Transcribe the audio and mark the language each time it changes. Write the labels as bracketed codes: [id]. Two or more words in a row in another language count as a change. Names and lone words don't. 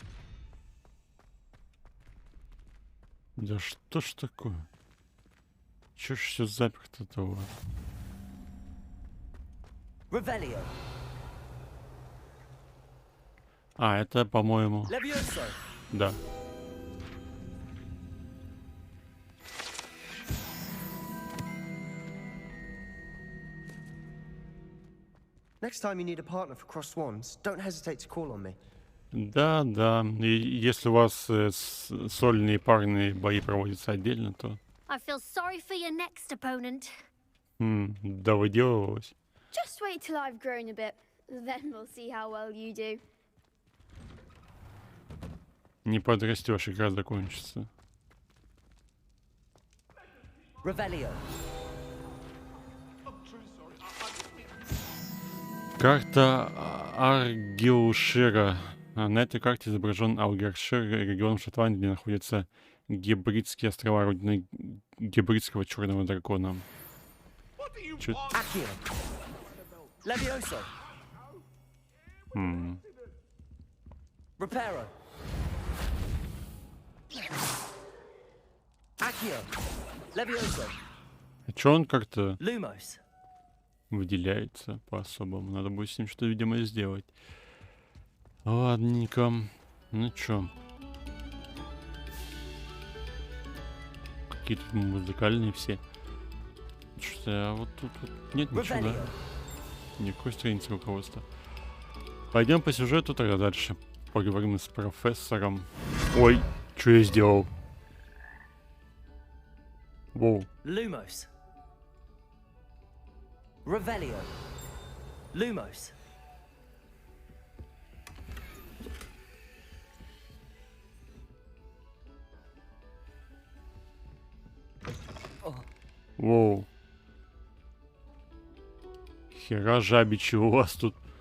[ru] Да что ж такое? Чё ж все заперто-то у вас? Revelio. А, это, по-моему... Levioso. Да. [en] Next time you need a partner for Cross Swans, don't hesitate to call on me. [ru] Да, да. И если у вас сольные парные бои проводятся отдельно, то... [en] I feel sorry for your next opponent. [ru] Довыделывалось. [en] Just wait till I've grown a bit. Then we'll see how well you do. [ru] Не подрастешь, игра закончится. Revelio. Карта Аргилшира. На этой карте изображен Алгершир, регион Шотландии, где находятся Гибридские острова, родины гибридского черного дракона. Чё... Levioso. Reparo. Accio. Levioso. А чё он как-то Lumos. выделяется по-особому? Надо будет с ним что-то, видимо, сделать. Ладненько. Ну чё? Какие тут музыкальные все. Что-то, а вот тут вот нет ничего, да? Никакой страницы руководства. Пойдем по сюжету тогда дальше. Поговорим с профессором. Ой, что я сделал? Воу. Lumos. Revelio. Lumos. Воу. Хера жабичи у вас тут.